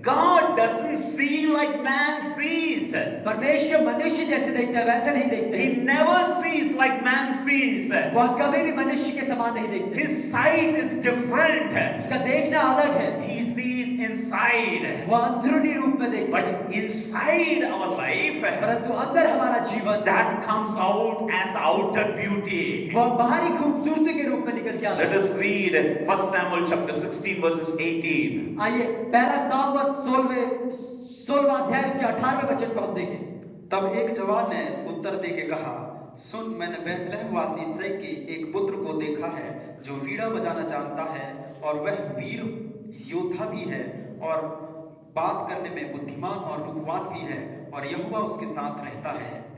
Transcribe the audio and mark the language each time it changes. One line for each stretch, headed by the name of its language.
English: God doesn't see like man sees.
Hindi: परमेश्वर मनुष्य जैसे देखता है वैसे नहीं देखते।
English: He never sees like man sees.
Hindi: वह कभी भी मनुष्य के समान नहीं देखते।
English: His sight is different.
Hindi: उसका देखना अलग है।
English: He sees inside.
Hindi: वह अंदरूनी रूप में देखता है,
English: But inside our life,
Hindi: परंतु अंदर हमारा जीवन
English: that comes out as outer beauty.
Hindi: वह बाहरी खूबसूरती के रूप में निकल के आता
English: Let
Hindi: है।
English: us read 1 Samuel chapter 16 verses 18.
Hindi: आइए पहला सामुएल 16वां अध्याय उसके 18वें वचन को हम देखें। तब एक जवान ने उत्तर दे के कहा, सुन, मैंने बैतलहम वासी इसै के एक पुत्र को देखा है जो वीणा बजाना जानता है, और वह वीर योद्धा भी है और बात करने में बुद्धिमान और रूपवान भी है, और यहोवा उसके साथ रहता है।